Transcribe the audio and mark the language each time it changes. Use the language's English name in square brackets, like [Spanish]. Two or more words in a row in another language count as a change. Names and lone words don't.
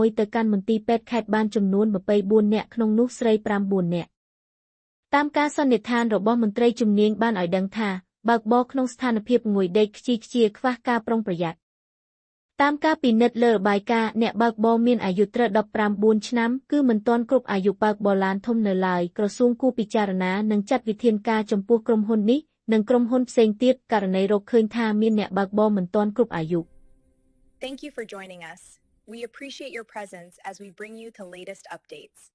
[Khmer] មួយទៅកាន់មន្ទីរពេទ្យខេត្តបានចំនួន24នាក់ក្នុងនោះស្រី9នាក់តាមការសន្និដ្ឋានរបស់មន្ត្រីជំនាញបានឲ្យដឹងថាបើកបរក្នុងស្ថានភាពងុយដេកខ្ជិលខ្ជាខ្វះការប្រុងប្រយ័ត្នតាមការពិនិត្យលើរបាយការណ៍អ្នកបើកបរមានអាយុត្រូវ19ឆ្នាំគឺមិនទាន់គ្រប់អាយុបើកបរឡានធំនៅឡើយក្រសួងគួរពិចារណានិងចាត់វិធានការចំពោះក្រុមហ៊ុននេះនិងក្រុមហ៊ុនផ្សេងទៀតករណីរកឃើញថាមានអ្នកបើកបរមិនទាន់គ្រប់អាយុ [English] Thank you for joining us. We appreciate your presence as we bring you the latest updates.